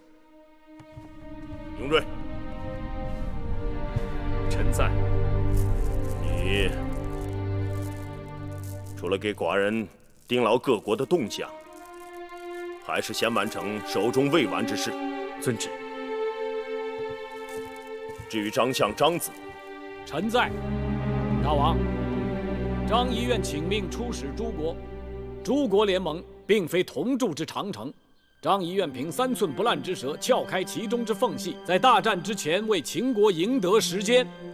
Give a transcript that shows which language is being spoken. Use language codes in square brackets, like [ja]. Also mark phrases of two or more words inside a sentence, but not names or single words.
[zh] 雍瑞。臣在。你除了給寡人盯牢各國的動向，還是先完成手中未完之事。遵旨。至於張相、張子，臣在。大王，張儀願請命出使諸國。諸國聯盟並非同築之長城，張儀願憑3寸不爛之舌，撬開其中之縫隙，在大戰之前為秦國贏得時間。